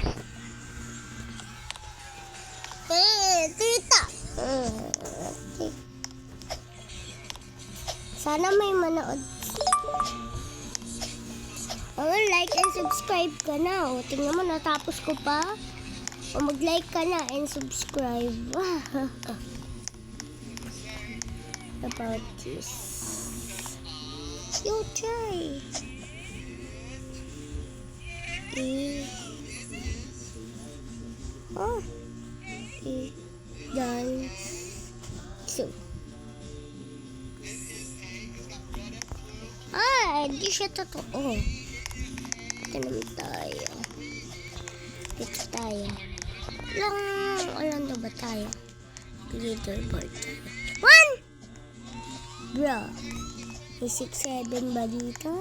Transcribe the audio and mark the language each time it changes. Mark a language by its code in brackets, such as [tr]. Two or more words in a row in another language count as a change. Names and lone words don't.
[tl] Tita! Sana may manood. [en] Like and subscribe [tl] ka na. Tingnan mo, natapos ko pa. Mag-like ka na [en] and subscribe. About this. You try. Dance. So. [tl] Hindi siya totoo. Ito naman tayo. Dito tayo. Alam na ba tayo? Leaderboard tayo. 1! Bro. May 6-7 ba dito?